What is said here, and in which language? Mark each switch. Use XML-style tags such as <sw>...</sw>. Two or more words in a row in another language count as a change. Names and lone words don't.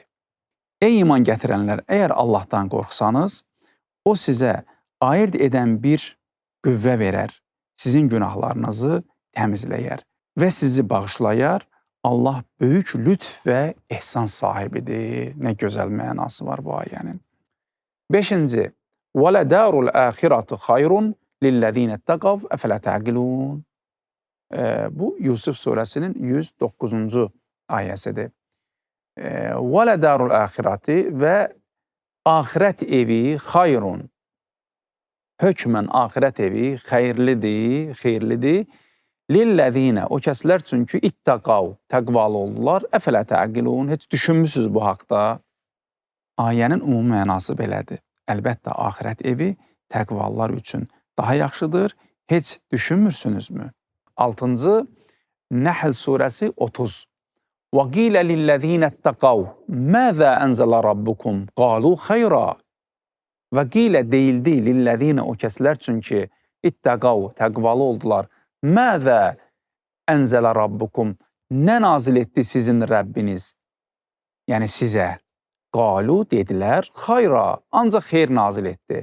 <az>Ey iman gətirənlər, əgər Allahdan qorxsanız, o sizə ayırt edən bir qüvvə verər, sizin günahlarınızı təmizləyər və sizi bağışlayar. Allah böyük lütf və ehsan sahibidir. Nə gözəl mənası var bu ayənin. 5-ci.</az> <ar>وَلَدَارُ الْآخِرَةُ خَيْرٌ لِلَّذ۪ينَ اتَّقَوْا اَفَلَا تَعْقِلُونَ.</ar> <az>Bu Yusuf surəsinin 109-cu ayəsidir.</az> <ar>وَلَدَارُ الْآخِرَةِ</ar> <az>və axirət evi xayrun. Hökmən axirət evi xeyirlidir. Lillezine, o kəslər üçün ki, ittaqav, təqvalı oldular,</az> <ar>أفلا تعقلون,</ar> <az>heç düşünmüsünüz bu haqda? Ayənin ümumi mənası belədir. Əlbəttə, axirət evi təqvalılar üçün daha yaxşıdır, heç düşünmürsünüzmü? 6-cı, Nəhl surəsi 30.</az> <ar>وَقِيلَ لِلَّذ۪ينَ اتَّقَوْا مَاذَا أَنْزَلَ رَبُّكُمْ قَالُوا خَيْرًا.</ar> <az>Və qilə deyildi lillezine, o kəslər üçün ki, ittaqav, təqvalı oldular.</az> <ar>ماذا أنزل ربكم,</ar> <az>nə nazil etdi sizin Rəbbiniz? Yəni sizə. Qalu, dedilər, xayra, ancaq xeyr nazil etdi.</az>